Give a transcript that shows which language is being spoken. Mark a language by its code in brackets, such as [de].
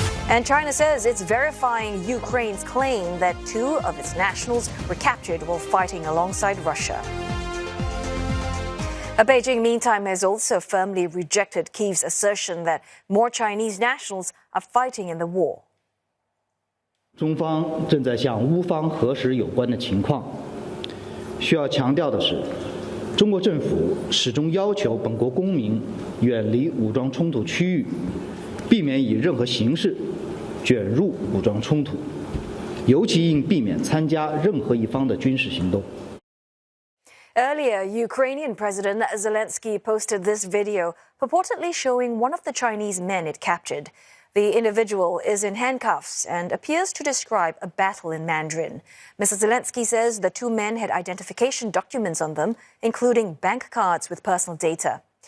[en] And China says it's verifying Ukraine's claim that 2 of its nationals were captured while fighting alongside Russia. Beijing, meantime, has also firmly rejected Kyiv's assertion that more Chinese nationals are fighting in the war. [zh] 中方正在向乌方核实有关的情况。需要强调的是，中国政府始终要求本国公民远离武装冲突区域，避免以任何形式卷入武装冲突，尤其应避免参加任何一方的军事行动。 [en] Earlier, Ukrainian President Zelensky posted this video purportedly showing one of the Chinese men it captured. The individual is in handcuffs and appears to describe a battle in Mandarin. Mr. Zelensky says the 2 men had identification documents on them, including bank cards with personal data.